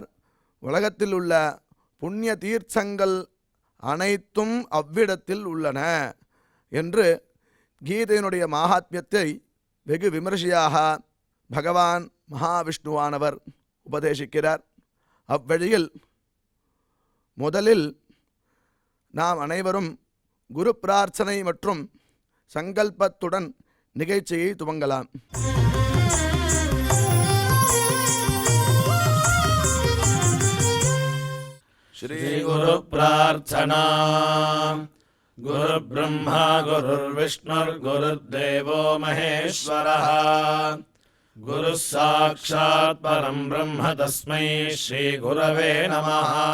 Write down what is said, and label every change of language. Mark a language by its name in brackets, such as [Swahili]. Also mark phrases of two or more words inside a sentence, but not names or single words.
[Tamil] உலகத்தில் உள்ள புண்ணிய தீர்த்தங்கள் அனைத்தும் அவ்விடத்தில் உள்ளன என்று கீதையினுடைய மகாத்மியத்தை வெகு விமர்சையாக பகவான் மகாவிஷ்ணுவானவர் உபதேசிக்கிறார். அவ்வழியில் முதலில் நாம் அனைவரும் குரு பிரார்த்தனை மற்றும் சங்கல்பத்துடன் நிகழ்ச்சியை துவங்கலாம். [Sanskrit] श्री गुरु प्रार्थना। गुरु ब्रह्मा गुरुर्विष्णुर्गुरुर्देवो महेश्वरः। गुरु साक्षात् परं ब्रह्म तस्मै श्री गुरवे नमः।